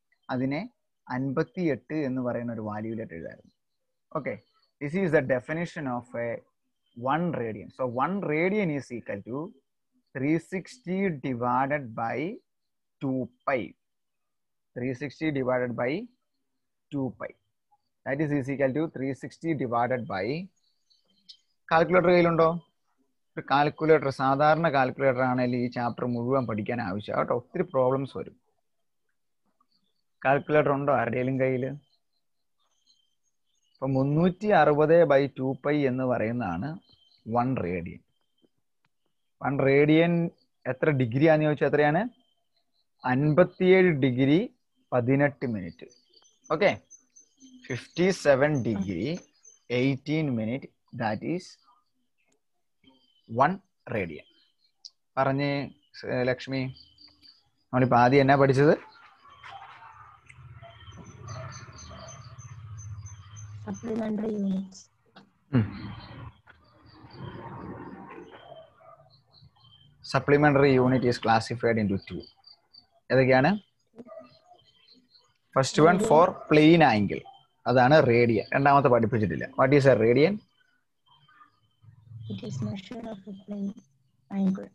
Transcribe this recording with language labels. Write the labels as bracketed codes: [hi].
[ml] അതിനെ 58 എന്ന് പറയുന്ന ഒരു വാല്യൂവിലേക്ക് എഴുതായിരുന്നു. [en] Okay, this is the definition of a 1 radian. So 1 radian is equal to 360 divided by 2π. 360 divided by 2 pi. That is equal to 360 divided by, [ml] calculator കയ്യിലുണ്ടോ? ഒരു calculator, സാധാരണ calculator ആണെങ്കിൽ ഈ chapter മുഴുവൻ പഠിക്കാൻ ആവശ്യമാണ് കേട്ടോ. ഒത്തിരി പ്രോബ്ലംസ് വരും. കാൽക്കുലേറ്റർ ഉണ്ടോ ആരുടെയും കയ്യിൽ? ഇപ്പൊ 360/2 എന്ന് പറയുന്നതാണ് 1 റേഡിയൻ. 1 റേഡിയൻ എത്ര ഡിഗ്രി ആണെന്ന് ചോദിച്ചാൽ എത്രയാണ്? [en] 57 degree 18 minute. Okay, 57 degree 18 minute, that is 1 radian. [ml] പറഞ്ഞേ ലക്ഷ്മി, നമ്മളിപ്പോൾ ആദ്യം എന്നാ പഠിച്ചത്? [en] Supplementary units. Supplementary unit is classified into 2. [ml] ഏതൊക്കെയാണ്? [en] First one for plane angle, അതാണ് radian. [ml] രണ്ടാമത്തെ പഠിപ്പിച്ചിട്ടില്ല. [en] What is a radian? It is measure of a plane angle.